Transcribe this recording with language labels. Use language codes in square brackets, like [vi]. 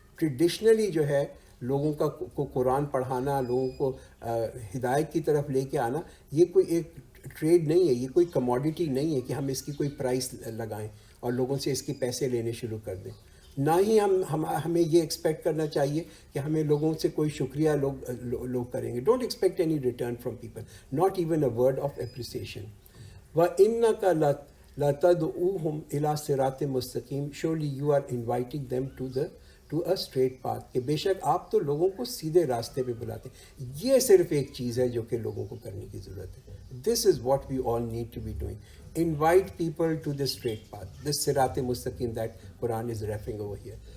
[ur] Traditionally جو ہے لوگوں کو قرآن پڑھانا، لوگوں کو ہدایت کی طرف لے کے آنا، یہ کوئی ایک ٹریڈ نہیں ہے، یہ کوئی کموڈیٹی نہیں ہے کہ ہم اس کی کوئی پرائس لگائیں اور لوگوں سے اس کے پیسے لینے شروع کر دیں. نہ ہی ہمیں یہ ایکسپیکٹ کرنا چاہیے کہ ہمیں لوگوں سے کوئی شکریہ لوگ کریں گے. [en] Don't expect any return from people, not even a word of appreciation. [ar] وَإِنَّكَ لَتَدْعُوهُمْ إِلَىٰ صِرَاطٍ مُسْتَقِيمٍ. [en] Surely you are inviting them to a straight path. [ur] کہ بے شک آپ تو لوگوں کو سیدھے راستے پہ بلاتے ہیں. یہ صرف ایک چیز ہے جو کہ لوگوں کو کرنے کی ضرورت ہے. [en] This is what we all need to be doing. Invite people to the straight path, this صراط مستقیم that Quran is referring over here.